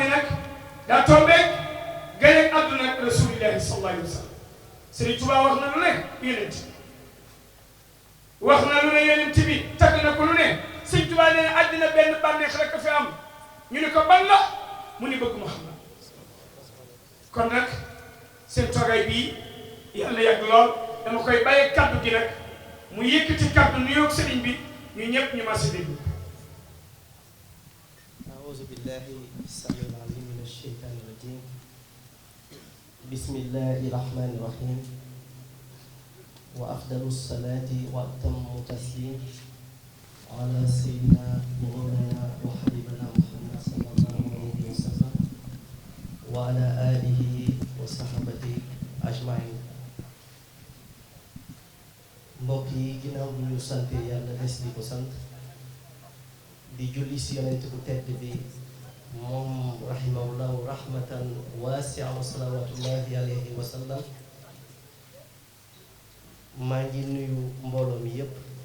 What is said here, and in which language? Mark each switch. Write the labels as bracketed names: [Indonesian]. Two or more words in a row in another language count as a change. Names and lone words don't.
[Wolof] ne nag daa tombé gane àdduna ak [Arabic] رسول الله صلى الله عليه وسلم [Wolof] Serigne Touba wax na lu ne yeneen ci wax na lu ne yeneen ci bi tagg na ko lu ne Serigne Touba nee na àddina benn bànneex rek a fi am ñu ne ko ban la mu ni bëgg Muhammad kon nag seen toogaay bii yàlla yàgg lool dama koy bàyyi kaddu gi nag mu yëkkati kaddu nuyoog Serigne bi ñu ñëpp ñu mas a déglu. [Arabic] أعوذ بالله السميع العليم من الشيطان الرجيم بسم الله الرحمن الرحيم وأفضل الصلاة وأتم التسليم على سيدنا مولانا وحبيبنا محمد صلى الله عليه وسلم وعلى آله وصحبه أجمعين [Wolof] mbokk yi ginnaaw bu ñu sant yàlla des di ko sant di julli si yonent bu tedd bi moom [Arabic] رحمه الله رحمة واسعة وصلوات الله عليه وسلم [Wolof] maa ngi nuyu mbooloo mi yépp